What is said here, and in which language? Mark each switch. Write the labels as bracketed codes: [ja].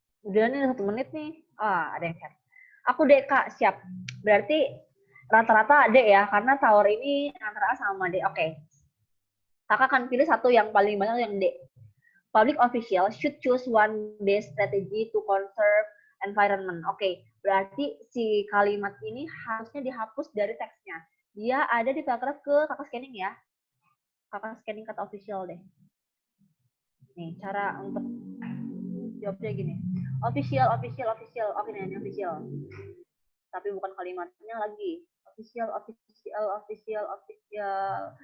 [id] Udah nih 1 menit nih. Ada yang chat. Aku D, Kak. Siap. Berarti rata-rata D ya, karena tower ini antara A sama D. Oke. Kakak akan pilih satu yang paling banyak yang D. [en] Public official should choose one best strategy to conserve environment. [id] Oke, berarti si kalimat ini harusnya dihapus dari teksnya. Dia ada di paragraf ke kakak scanning ya. Kakak scanning kata official deh. Nih, cara untuk jawabnya gini. Official. Oke, ini official. tapi bukan kalimatnya lagi. [en] Official, official, official, official.